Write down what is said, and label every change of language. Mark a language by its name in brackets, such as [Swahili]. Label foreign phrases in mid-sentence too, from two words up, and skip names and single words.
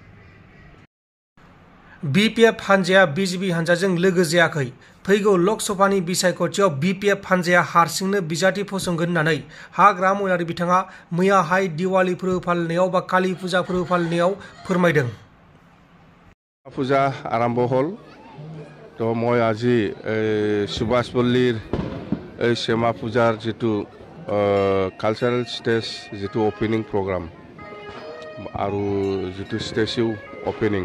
[Bodo] बिपिएफ हानजाया बिजेपि हानजाजों लोगो जायाखै। फैगौ लकसभानि बिसायख'थियाव बिपिएफ हानजाया हारसिंनो बिजाथि फसंगोन होननानै हाग्रा महिलारि बिथाङा मैयाहाय दिवाली फोरबो फालिनायाव बा काली फुजा फोरबो फालिनायाव फोरमायदों। [Assamese] পূজা আৰম্ভ হ'ল তো মই আজি সুভাষ পল্লীৰ এই শ্যামা পূজাৰ যিটো [English] cultural stage [Assamese] যিটো [English] opening program [Assamese] আৰু যিটো [English] statue opening